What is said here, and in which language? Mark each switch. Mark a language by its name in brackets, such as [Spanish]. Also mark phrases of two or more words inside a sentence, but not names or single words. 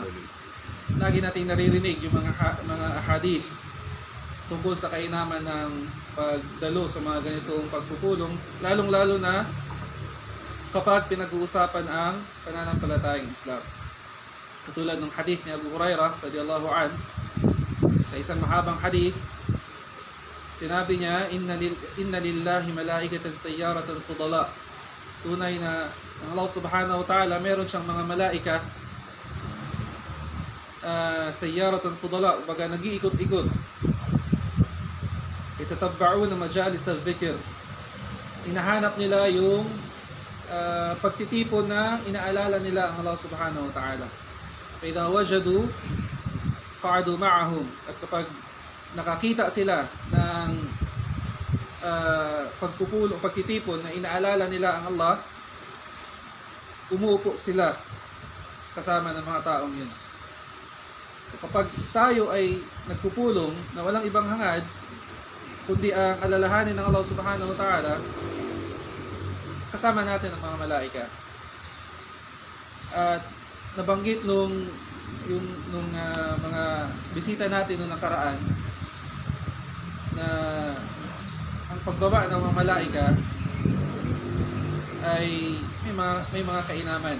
[Filipino] Lagi nating naririnig yung mga ahadith tungkol sa kainaman ng pagdalo sa mga ganitong pagpupulong, lalong-lalo na kapag pinag-uusapan ang pananampalatayang Islam. Katulad ng hadith ni Abu Hurairah [Arabic] رضي الله عن, [Filipino] sa isang mahabang hadith, sinabi niya, [Arabic] إن لله ملائكة سيارة فضلا. [Filipino] Tunay na ang Allah [Arabic] سبحانه وتعالى [Filipino] meron siyang mga [Arabic] ملائكة سيارة فضلا, [Filipino] baga nag-iikot-ikot. [Arabic] يتتبعون مجالس الذكر. [Filipino] Hinahanap nila yung pagtitipon na inaalala nila ang Allah [Arabic] سبحانه وتعالى. فإذا وجدوا قعدوا معهم. [Filipino] At kapag nakakita sila ng pagtitipon na inaalala nila ang Allah, umuupo sila kasama ng mga taong yun. So kapag tayo ay nagpupulong na walang ibang hangad kundi ang alalahanin ng Allah [Arabic] سبحانه وتعالى, [Filipino] kasama natin ang mga malaika. At nabanggit nung mga bisita natin nung nakaraan na ang pagbaba ng mga malaika ay may mga kainaman.